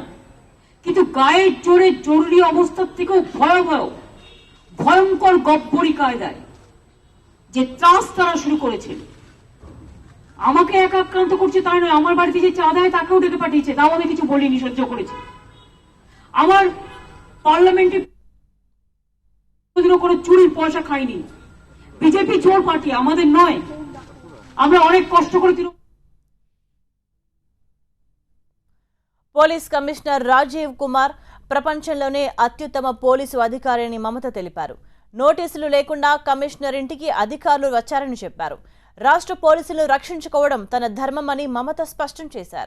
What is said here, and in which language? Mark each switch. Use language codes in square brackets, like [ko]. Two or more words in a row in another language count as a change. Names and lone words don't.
[bn] কিন্তু গায়ের জোরে, জরুরি অবস্থার থেকেও ভয়ঙ্কর গব্বরি কায়দায় যে ত্রাস তারা শুরু করেছে, আমাকে একা আক্রান্ত করছে তাই নয়, আমার বাড়িতে যে চা দেয় তাকেও ডেকে পাঠিয়েছে, তাও আমি কিছু বলিনি, সহ্য করেছি। আমার পার্লামেন্টে করে চুরির পয়সা খাইনি। বিজেপি চোর পার্টি, আমাদের নয়, আমরা অনেক কষ্ট করে। [te] పోలీస్ కమిషనర్ రాజీవ్ కుమార్ ప్రపంచంలోనే అత్యుత్తమ పోలీసు అధికారి అని మమత తెలిపారు. నోటీసులు లేకుండా కమిషనర్ ఇంటికి అధికారులు వచ్చారని చెప్పారు. రాష్ట్ర పోలీసులు రక్షించుకోవడం తన ధర్మమని మమత స్పష్టం చేశారు.